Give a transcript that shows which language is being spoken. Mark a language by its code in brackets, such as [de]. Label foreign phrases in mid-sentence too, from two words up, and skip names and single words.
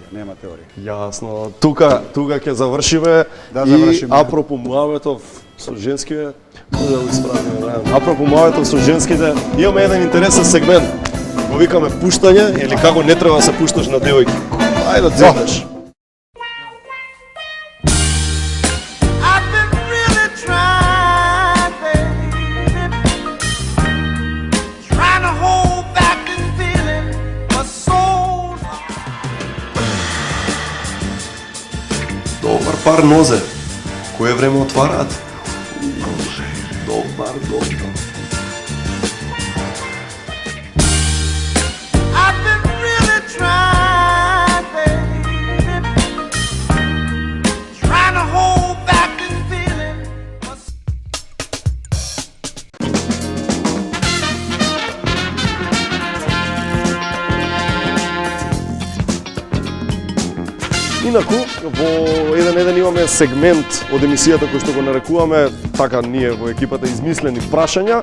[mk] Јасно. Тука ќе завршиме. Да, и завршиме. апропо муаветов со женските, да го исправиме, да. Апропо муаветов со женските, имаме еден интересен сегмент. Го викаме пуштање или како не треба да се пушташ на девојки. Ајде да цветаш. [en] I've been really trying, baby, trying to hold back this feeling for so long. [mk] Добар пар нозе. Кое време отвараат? Добар. [en] I've been really trying, baby, trying to hold back this feeling for [mk] Инаку, во еден имаме сегмент од емисијата кој што го нарекуваме, така ние во екипата измислени прашања.